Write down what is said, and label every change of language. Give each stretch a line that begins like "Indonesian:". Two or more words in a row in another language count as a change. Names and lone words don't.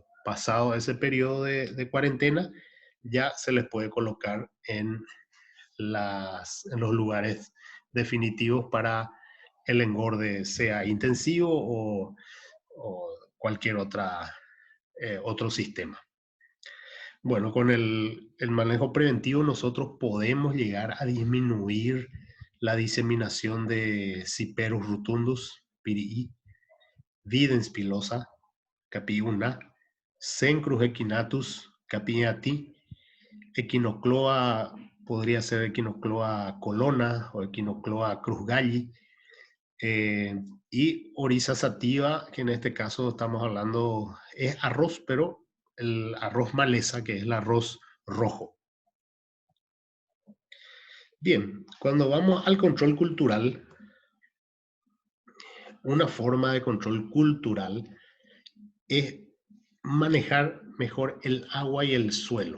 Spanish: Pasado ese periodo de cuarentena, ya se les puede colocar en los lugares definitivos para el engorde, sea intensivo o cualquier otro sistema. Bueno, con el manejo preventivo nosotros podemos llegar a disminuir la diseminación de Ciperus rotundus, pirií, Videns pilosa, capiuna, Cencrus equinatus, capiati, Equinocloa, podría ser Equinocloa colona o Equinocloa cruzgalli, y Oryza sativa, que en este caso estamos hablando, es arroz, pero el arroz maleza, que es el arroz rojo. Bien, cuando vamos al control cultural, una forma de control cultural es manejar mejor el agua y el suelo.